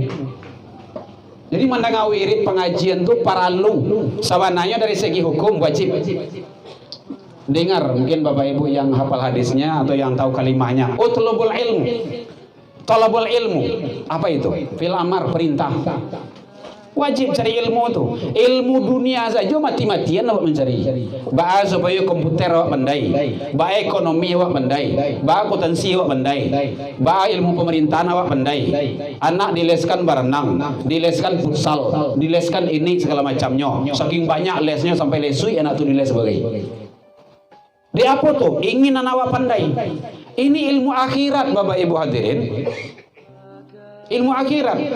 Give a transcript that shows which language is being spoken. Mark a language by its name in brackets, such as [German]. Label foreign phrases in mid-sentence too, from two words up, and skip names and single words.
[Indonesian] Jadi mendengar wirid pengajian itu [Minangkabau] paralu sabananya [Indonesian] dari segi hukum wajib. Dengar mungkin Bapak Ibu yang hafal hadisnya atau yang tahu kalimahnya. [Arabic] Utlubul ilmu. Talabul ilmu. [Indonesian] Apa itu? [Arabic] Fil amar, [Indonesian] perintah. Wajib cari ilmu tu. Ilmu dunia saja mati-matian awak mencari. Ba supaya komputer awak pandai, ba ekonomi awak pandai, ba akuntansi awak pandai, ba ilmu pemerintahan awak pandai. Anak dileskan berenang, dileskan futsal, dileskan ini segala macamnya. Saking banyak lesnya sampai lesui anak tu diles sebagai. Di apa tuh? Ingin anak awak pandai. Ini ilmu akhirat Bapak Ibu hadirin. Ilmu akhirat.